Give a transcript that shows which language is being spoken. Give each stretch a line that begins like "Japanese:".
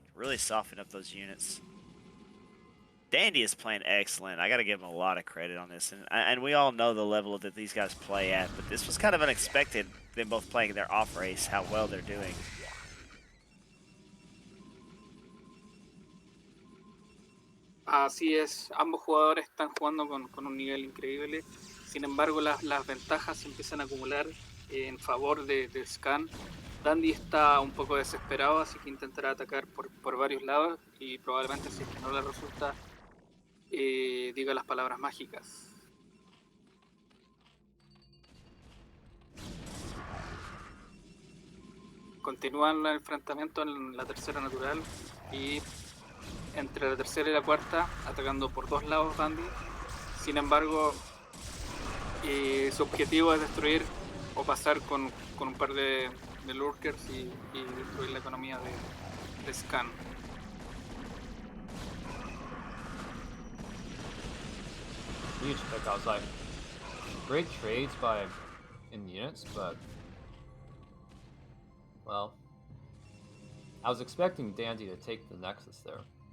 English: Really soften up those units. Dandy is playing excellent. I got to give him a lot of credit on this. And we all know the level that these guys play at, but this was kind of unexpected, them both playing their off race, how well they're doing.
Spanish: Así es, ambos jugadores están jugando con un nivel increíble. Sin embargo, las ventajas se empiezan a acumular en favor de Scan. Dandy está un poco desesperado, así que intentará atacar por varios lados y probablemente, si es que no le resulta, diga las palabras mágicas. continúan el enfrentamiento en la tercera natural y entre la tercera y la cuarta, atacando por dos lados Dandy. Sin embargo, su objetivo es destruir o pasar con un par de lurkers y destruir la economía de Scan.
English: Huge pickups, like great trades in units, but well, I was expecting Dandy to take the Nexus there.